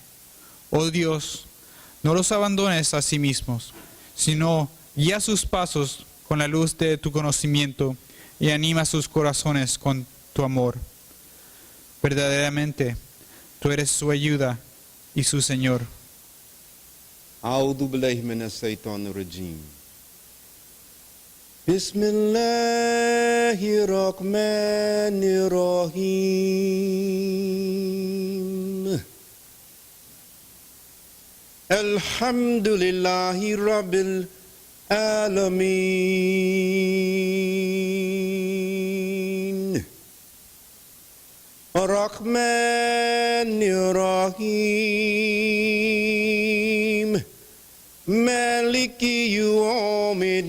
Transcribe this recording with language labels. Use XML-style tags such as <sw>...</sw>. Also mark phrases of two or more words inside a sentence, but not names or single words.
<es>Oh Dios, no los abandones a sí mismos, sino guía sus pasos con la luz de tu conocimiento y anima sus corazones con tu amor. Verdaderamente, tú eres su ayuda y su Señor.</es> <ar>أعوذ بالله من الشيطان الرجيم بسم الله الرحمن الرحيم الحمد لله رب العالمين الرحمن الرحيم مالك يوم</ar>